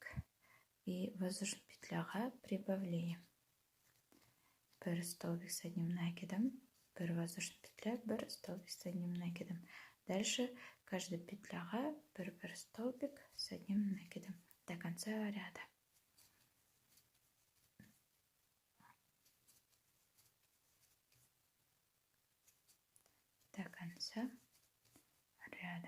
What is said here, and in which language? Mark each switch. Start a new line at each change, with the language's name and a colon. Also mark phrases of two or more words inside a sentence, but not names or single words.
Russian: И воздушный петляға прибавление.
Kazakh: Бір
Russian: столбик с одним накидом,
Kazakh: бір
Russian: воздушный петля,
Kazakh: бір
Russian: столбик с одним накидом. Дальше каждая петляға бір столбик с одним накидом до конца ряда. До конца ряда.